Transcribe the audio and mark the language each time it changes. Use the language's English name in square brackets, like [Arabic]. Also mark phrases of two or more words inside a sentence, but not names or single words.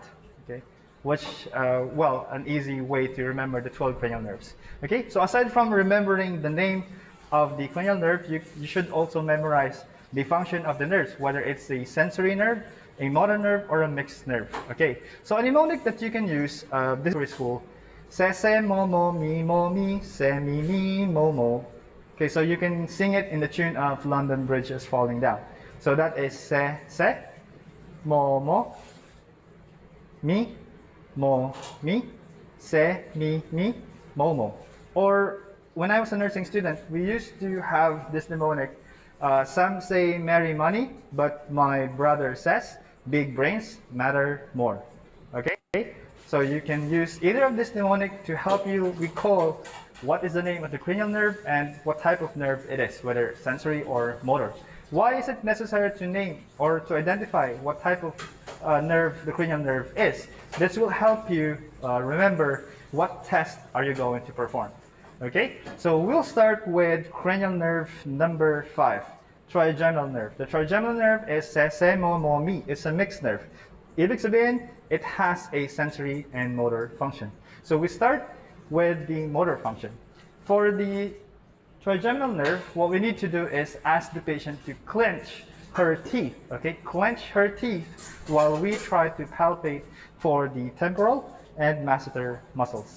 [English] Okay, which an easy way to remember the 12 cranial nerves. Okay, so aside from remembering the name of the cranial nerve, you should also memorize the function of the nerves, whether it's a sensory nerve, a motor nerve, or a mixed nerve. Okay, so a mnemonic that you can use this is school. Se se mo mo mi se mi mo mo. Okay, so you can sing it in the tune of London Bridge is Falling Down. So that is se se mo mo mi se mi mo mo. Or when I was a nursing student, we used to have this mnemonic. Some say marry money, but my brother says big brains matter more. Okay? So you can use either of this mnemonic to help you recall what is the name of the cranial nerve and what type of nerve it is, whether sensory or motor. Why is it necessary to name or to identify what type of nerve the cranial nerve is? This will help you remember what test are you going to perform. Okay, so we'll start with cranial nerve number 5, trigeminal nerve. The trigeminal nerve is se se mo mo mi. It's a mixed nerve. [Filipino] Ibig sabihin, [English] it has a sensory and motor function. So we start with the motor function. For the trigeminal nerve, what we need to do is ask the patient to clench her teeth. Okay, clench her teeth while we try to palpate for the temporal and masseter muscles.